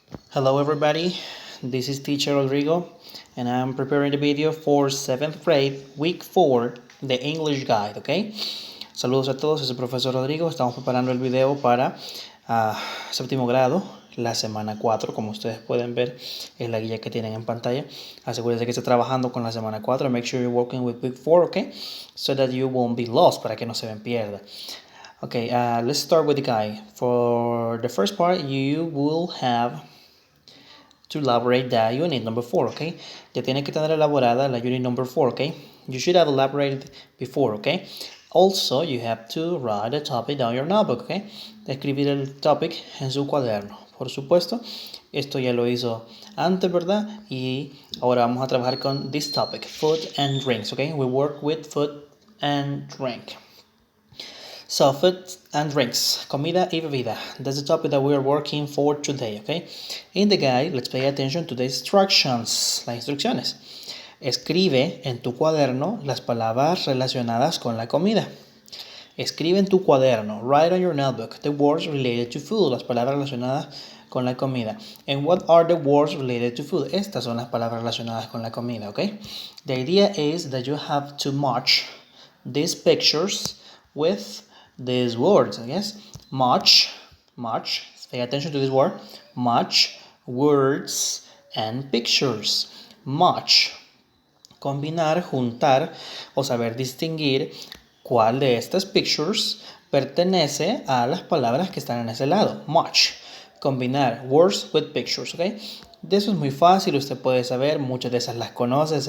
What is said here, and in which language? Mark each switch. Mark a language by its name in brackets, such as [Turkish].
[English] Hello everybody, this is teacher Rodrigo and I'm preparing the video for 7th grade week 4 the English guide, ¿ok? [Spanish] Saludos a todos, es el profesor Rodrigo, estamos preparando el video para séptimo grado, la semana 4, como ustedes pueden ver es la guía que tienen en pantalla. Asegúrense que esté trabajando con la semana 4, [English] make sure you're working with week 4, [Spanish] ¿ok? [English] So that you won't be lost, [Spanish] para que no se ven pierda. [English] Okay, let's start with the guide. For the first part, you will have to elaborate the unit number 4, okay? [Spanish] Ya tiene que tener elaborada la unit number 4, okay? [English] You should have elaborated before, okay? Also, you have to write a topic down your notebook, okay? [Spanish] Escribir el topic en su cuaderno. Por supuesto, esto ya lo hizo antes, ¿verdad? Y ahora vamos a trabajar con [English] this topic, food and drinks, [Spanish] okay? [English] We work with food and drink. So, food and drinks, [Spanish] comida y bebida. [English] That's the topic that we are working for today, okay? In the guide, let's pay attention to the instructions, [Spanish] las instrucciones. Escribe en tu cuaderno las palabras relacionadas con la comida. Escribe en tu cuaderno, [English] write on your notebook, the words related to food, [Spanish] las palabras relacionadas con la comida. [English] And what are the words related to food? [Spanish] Estas son las palabras relacionadas con la comida, okay? [English] The idea is that you have to match these pictures with these words, yes? Match, pay attention to this word, match, words, and pictures. [Spanish] Match, combinar, juntar o saber distinguir cuál de estas pictures pertenece a las palabras que están en ese lado. Match, combinar [English] words with pictures, [Spanish] ¿ok? De eso es muy fácil, usted puede saber, muchas de esas las conoce.